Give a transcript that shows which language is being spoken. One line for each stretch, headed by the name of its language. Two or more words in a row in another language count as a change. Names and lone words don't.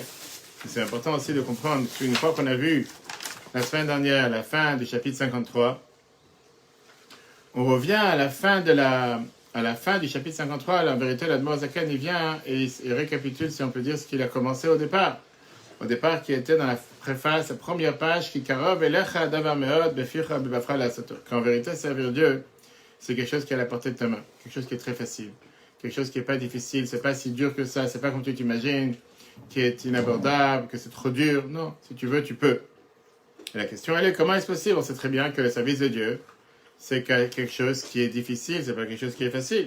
French: C'est important aussi de comprendre qu'une fois qu'on a vu la semaine dernière la fin du chapitre 53, on revient à la fin du chapitre 53. En vérité, l'Admor Zaken, il vient et il récapitule, si on peut dire, ce qu'il a commencé au départ. Au départ, qui était dans la préface, la première page, qui
Hebrew: קרוב אליך הדבר מאד בפיך בלבבך לעשתו.
French: Qu'en vérité, servir Dieu, c'est quelque chose qui est à la portée de ta main, quelque chose qui est très facile, quelque chose qui n'est pas difficile, c'est pas si dur que ça, c'est pas comme tu t'imagines, qui est inabordable, que c'est trop dur. Non, si tu veux, tu peux. Et la question, elle est, comment est-ce possible? On sait très bien que le service de Dieu, c'est quelque chose qui est difficile, c'est pas quelque chose qui est facile.